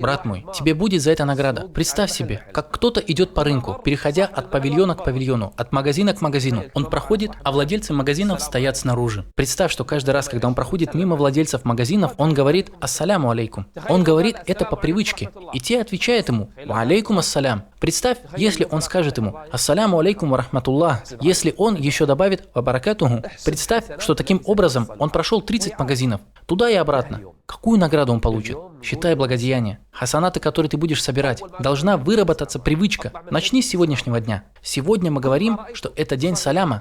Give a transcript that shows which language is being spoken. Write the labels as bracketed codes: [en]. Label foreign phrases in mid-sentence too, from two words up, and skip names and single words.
[ru] Брат мой, тебе будет за это награда. Представь себе, как кто-то идет по рынку, переходя от павильона к павильону, от магазина к магазину. Он проходит, а владельцы магазинов стоят снаружи. Представь, что каждый раз, когда он проходит мимо владельцев магазинов, он говорит [ar] «السلام عليكم». [ru] Он говорит это по привычке, и те отвечают ему [ar] «وعليكم السلام». [ru] Представь, если он скажет ему [ar] «السلام عليكم ورحمة الله», [ru] если он еще добавит [ar] «وبركاته». [ru] Представь, что таким образом он прошел 30 магазинов, туда и обратно. Какую награду он получит? Считай благодеяние. Хасанаты, которые ты будешь собирать. Должна выработаться привычка. Начни с сегодняшнего дня. Сегодня мы говорим, что это день саляма.